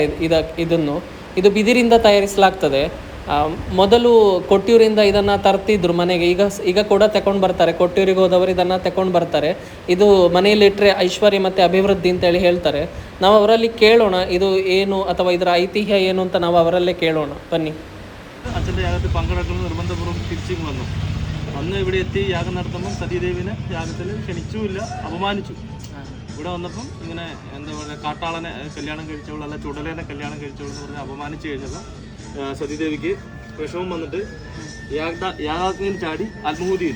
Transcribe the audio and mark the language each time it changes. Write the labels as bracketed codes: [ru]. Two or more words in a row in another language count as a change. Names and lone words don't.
[kn] ಇದು ಬಿದಿರಿಂದ ತಯಾರಿಸಲಾಗ್ತದೆ. ಮೊದಲು ಕೊಟ್ಟಿಯೂರಿಂದ ಇದನ್ನು ತರ್ತಿದ್ರು ಮನೆಗೆ. ಈಗ ಕೂಡ ತಗೊಂಡು ಬರ್ತಾರೆ. ಕೊಟ್ಟಿಯೂರಿಗೆ ಹೋದವರು ಇದನ್ನು ತಗೊಂಡು ಬರ್ತಾರೆ. ಇದು ಮನೆಯಲ್ಲಿಟ್ಟರೆ ಐಶ್ವರ್ಯ ಮತ್ತು ಅಭಿವೃದ್ಧಿ ಅಂತೇಳಿ ಹೇಳ್ತಾರೆ. ನಾವು ಅವರಲ್ಲಿ ಕೇಳೋಣ ಇದು ಏನು ಅಥವಾ ಇದರ ಐತಿಹ್ಯ ಏನು ಅಂತ ನಾವು ಅವರಲ್ಲೇ ಕೇಳೋಣ. ಬನ್ನಿ. [ml] അച്ഛൻ്റെ യാഗത്തിൽ പങ്കെടുക്കണം നിർബന്ധപൂർവ്വം തിരിച്ചും വന്ന് ഇവിടെ എത്തി യാഗം നടത്തുമ്പം സതീദേവിനെ യാഗത്തിൽ ക്ഷണിച്ചുമില്ല, അപമാനിച്ചു. ഇവിടെ വന്നപ്പം ഇങ്ങനെ എന്താ പറയുക, കാട്ടാളനെ കല്യാണം കഴിച്ചവൾ അല്ല ചുടലേനെ കല്യാണം കഴിച്ചവൾ എന്ന് പറഞ്ഞ് അപമാനിച്ചു കഴിഞ്ഞപ്പോൾ സതീദേവിക്ക് വിഷമം വന്നിട്ട് യാഗാഗ്നിയിൽ ചാടി ആത്മഹൂതി ചെയ്തു.